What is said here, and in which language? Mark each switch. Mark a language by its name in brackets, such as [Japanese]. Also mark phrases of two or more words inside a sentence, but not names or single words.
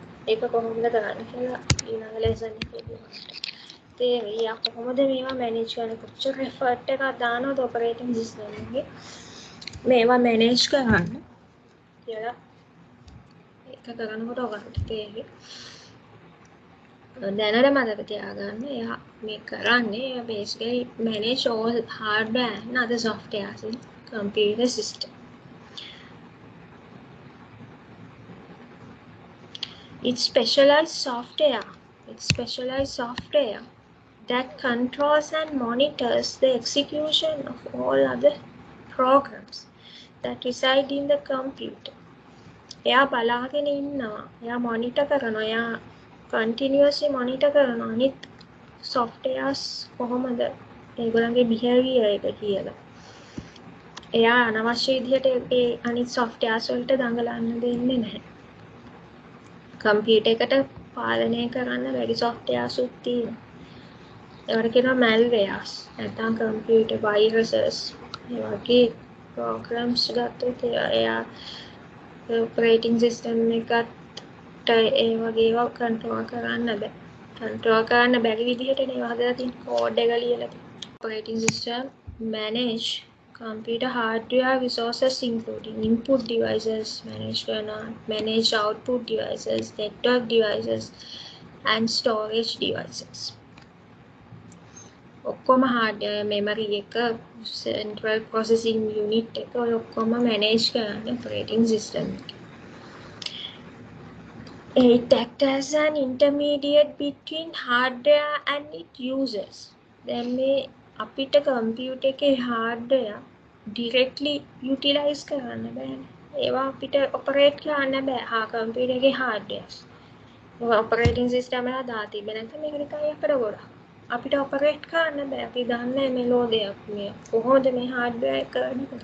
[Sinhala] ඒක කොහොමද කරන්නේ කියලා ඊළඟ lesson එකේදී තේරෙයි කොහොමද මේවා manage කරන්නේ කොච්චර effort එකක් දානවද [English] operating system [Sinhala] එකේ මේවා manage කරන්න කියලා ඒක කරනකොට ඔයගොල්ලන්ට තේරෙයි. දැනට මතක තියාගන්න එයා මේ කරන්නේ එයා [English] basically manage all hardware and other softwares in computer system. It's specialized software that controls and monitors the execution of all other programs that reside in the computer. [Sinhala] එයා බලාගෙන ඉන්නවා. එයා monitor කරනවා. එයා continuously monitor කරනවා. අනිත් softwares කොහොමද ඒගොල්ලන්ගේ behavior එක කියලා. එයා අනවශ්‍ය විදිහට ඒ අනිත් softwares වලට දඟලන්න දෙන්නේ නැහැ. computer එකට පාලනය කරන්න බැරි softwares උත් තියෙනවා. ඒවට කියනවා malwares. නැත්නම් [English] computer viruses. [Sinhala] ඒ වගේ programs ගත්තොත් එයා [English] operating system [Sinhala] එකට ඒ වගේ ඒවා control කරන්න බෑ. control කරන්න බැරි විදිහට ඒවා හදලා තියෙන code එක ලියලා තියෙනවා. [English] operating system manage computer hardware resources including input devices, manage output devices, network devices and storage devices. [Sinhala] ඔක්කොම [English] hardware memory [Sinhala] එක [English] central processing unit [Sinhala] එක ඔය ඔක්කොම manage කරන්නේ [English] operating system [Sinhala] එක. [English] It acts as an intermediate between hardware and its users. [Sinhala] දැන් මේ අපිට computer එකේ [English] hardware directly utilize [Sinhala] කරන්න බෑනේ. ඒවා අපිට operate කරන්න බෑ. computer එකේ hardware. [English] operating system [Sinhala] එක දාලා තිබ්බ නැත්නම් මේක නිකන් අපිට ගොඩක්. අපිට operate කරන්න බෑ. අපි දන්නේ මේ ලෝදයක් මේ කොහොමද මේ hardware එක කරන්නේ.